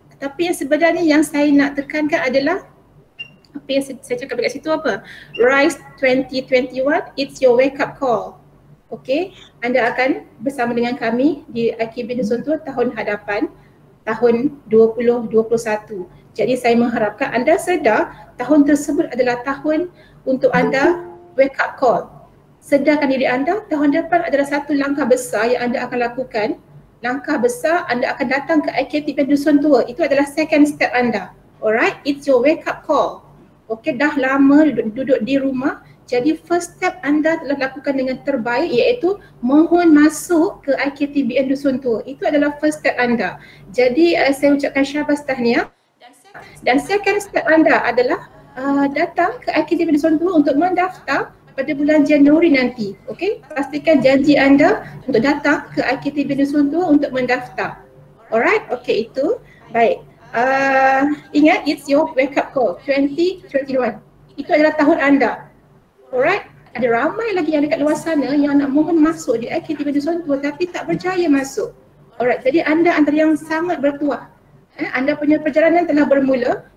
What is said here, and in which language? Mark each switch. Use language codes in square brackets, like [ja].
[ms] Tapi yang sebenarnya yang saya nak tekankan adalah apa yang saya cakap dekat situ apa? [en] Rise 2021, it's your wake up call. [ms] Okay, anda akan bersama dengan kami di IKB Dusun Tua tahun hadapan, tahun 2021. Jadi saya mengharapkan anda sedar tahun tersebut adalah tahun untuk anda [en] wake up call. [ms] Sedarkan diri anda, tahun depan adalah satu langkah besar yang anda akan lakukan. Langkah besar, anda akan datang ke IKTP Dusun Tua. Itu adalah [en] second step [ms] anda. [en] Alright, it's your wake up call. [ms] Okay, dah lama duduk di rumah. Jadi [en] first step [ms] anda telah lakukan dengan terbaik, iaitu mohon masuk ke IKTBN Dusun Tua. Itu adalah [en] first step [ms] anda. Jadi saya ucapkan syabas tahniah. Dan [en] second step [ms] anda adalah datang ke IKTBN Dusun Tua untuk mendaftar pada bulan Januari nanti. Okay, pastikan janji anda untuk datang ke IKTBN Dusun Tua untuk mendaftar. Alright, okay, itu baik. Ingat, [en] it's your wake up call 2021. [ms] Itu adalah tahun anda. Alright, ada ramai lagi yang dekat luar sana yang nak mohon masuk di IKTB Dusun Tua tapi tak berjaya masuk. Alright, jadi anda antara yang sangat bertuah. Anda punya perjalanan telah bermula.